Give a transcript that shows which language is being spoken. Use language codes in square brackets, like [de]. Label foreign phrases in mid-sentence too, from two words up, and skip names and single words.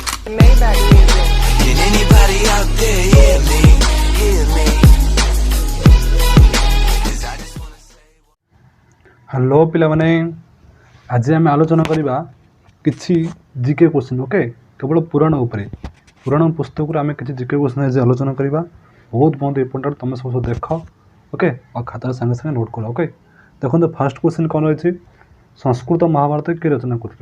[en] Maybach music. Can anybody out there hear me? Hear me? 'Cause I just wanna say [or] ହ୍ୟାଲୋ ପିଲାମାନେ, ଆଜି ଆମେ ଆଲୋଚନା କରିବା କିଛି [en] GK question. [or] ଓକେ, କେବଳ ପୁରାଣ ଉପରେ, ପୁରାଣ ପୁସ୍ତକରୁ ଆମେ କିଛି [en] GK question [or] ଆଜି ଆଲୋଚନା କରିବା। ବହୁତ ଇମ୍ପୋର୍ଟାଣ୍ଟ, ତୁମେ ସବୁ ଦେଖ। ଓକେ, ଆଉ ଖାତାରେ ସାଙ୍ଗେ ସାଙ୍ଗେ ନୋଟ୍ କର। ଓକେ, ଦେଖନ୍ତୁ [en] first question [or] କ'ଣ ରହିଛି, ସଂସ୍କୃତ ମହାଭାରତ କିଏ ରଚନା କରିଥିଲେ?